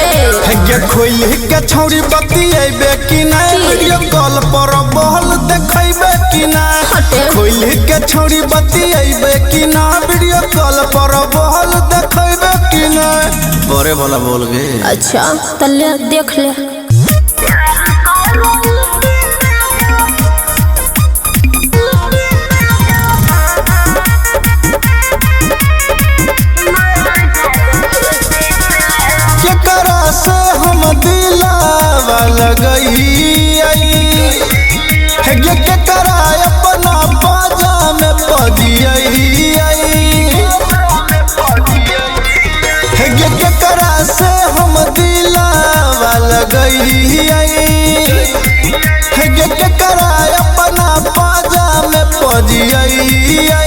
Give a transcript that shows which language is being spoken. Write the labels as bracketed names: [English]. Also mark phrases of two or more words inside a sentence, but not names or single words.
[Magahi] गे खोल के छौरी बतिएबे कि ना [English] video call [Magahi] पर बहल देखैबे कि ना खोल के छौरी बतिएबे कि ना [English] video call [Magahi] पर बहल देखैबे कि ना बड़े वाला बोल गे। अच्छा तले देख ले केकरा से हम दिलावा लगई है गे केकरा अपना बाजा में पजियई है गे केकरा से हम दिलावा लगई है गे केकरा अपना बाजा में पजियई